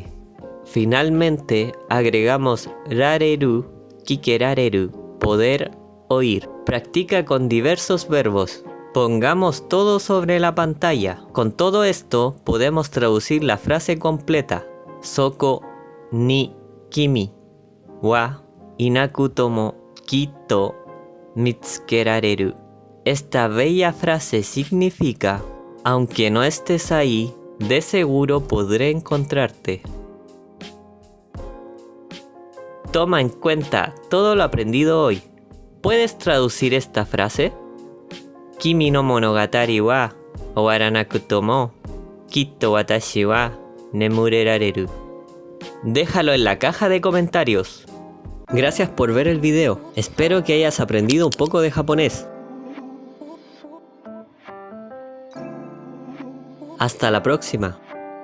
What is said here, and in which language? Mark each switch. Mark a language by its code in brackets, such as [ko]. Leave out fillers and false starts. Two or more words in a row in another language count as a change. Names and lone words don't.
[es] Finalmente, agregamos [ja] られる、聞けられる, [es] poder oír. Practica con diversos verbos. Pongamos todo sobre la pantalla. Con todo esto, podemos traducir la frase completa. [ja] そこに君はいなくとも きっと見つけられる. [es] Esta bella frase significa: aunque no estés ahí, de seguro podré encontrarte. Toma en cuenta todo lo aprendido hoy. ¿Puedes traducir esta frase? [ja] 君の物語は終わらなくとも きっと私は眠れられる. [es] Déjalo en la caja de comentarios. Gracias por ver el video. Espero que hayas aprendido un poco de japonés. Hasta la próxima.